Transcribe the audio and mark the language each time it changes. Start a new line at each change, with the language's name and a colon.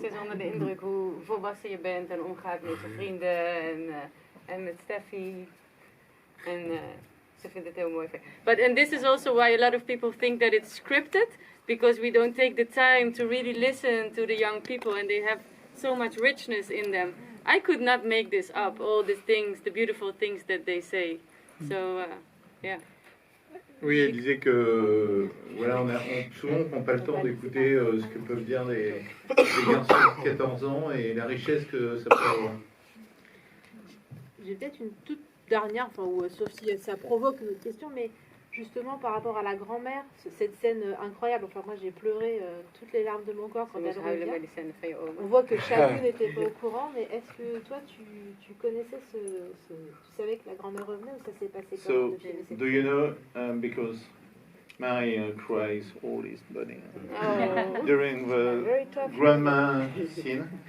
Dutch: Ze is onder de indruk hoe volwassen je bent en omgaat met je vrienden en met Steffi. En ze vindt het heel mooi.
English: And this is also why a lot of people think that it's scripted, because we don't take the time to really listen to the young people and they have so much richness in them. I could not make this up, all the things, the beautiful things that they say. So, yeah.
French: Oui, elle disait que voilà, souvent on prend pas le temps d'écouter ce que peuvent dire les garçons de 14 ans et la richesse que ça peut avoir. J'ai peut-être une toute dernière, enfin, sauf si ça provoque une autre question, mais justement par rapport à la grand-mère, cette scène incroyable, enfin moi j'ai pleuré toutes les larmes de mon corps quand elle revient. On voit que Shabu n'était pas au courant, mais est-ce que toi tu connaissais tu savais que la grand-mère revenait ou ça s'est passé comment
English: So, do you know, because Mary cries all his body during the grandma scene.